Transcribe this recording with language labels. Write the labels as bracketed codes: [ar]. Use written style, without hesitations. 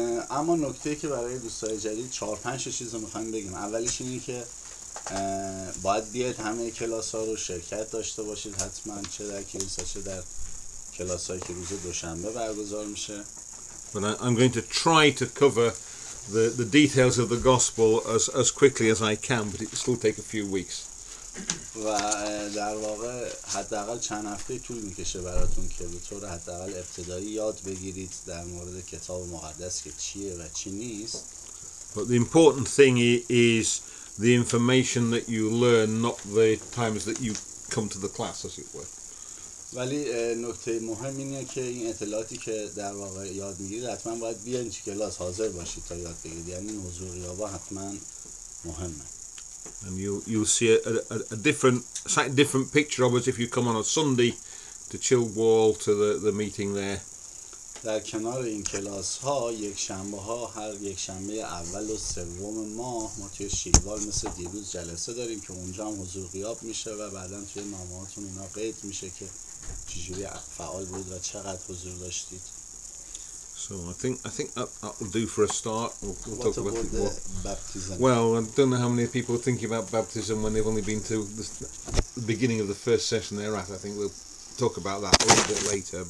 [fa] اما نکته که برای دوستای جدید 4-5 چیز رو میخوایم بگیم. اولیش اینه که باید بیاید همه کلاس ها رو شرکت داشته باشید حتما، چه در کلیسا چه در کلاس هایی که روز دوشنبه برگزار میشه. [en] But I'm going to try to cover the details of the gospel as quickly as I can, but it will still take a few weeks. [fa] و در واقع حداقل چند هفته طول میکشه براتون که به طور حداقل ابتدایی یاد بگیرید در مورد کتاب مقدس که چیه و چی نیست. [en] But the important thing is the information that you learn, not the times that you come to the class, as it were. [fa] ولی نکته مهم اینه که این اطلاعاتی که در واقع یاد میگیرید حتما باید بیاین تو کلاس حاضر باشید تا یاد بگیرید. یعنی این حضور غیابا حتما مهمه. [en] And you'll see a slightly different picture of us if you come on a Sunday to Chilwell to the meeting there. [fa] در کنار این کلاس ها یک شنبه ها، هر یک شنبه اول و سوم ماه ما توی شیلوال مثل دیروز جلسه داریم که اونجا هم حضور غیاب میشه و بعدا توی نامه‌هاتون اینا قید میشه که چجوری فعال بود و چقدر حضور داشتید. [en] So I think that will do for a start. We'll What talk about about the more. baptism? Well, I don't know how many people are thinking about baptism when they've only been to the beginning of the first session they're at. I think we'll talk about that a little bit later.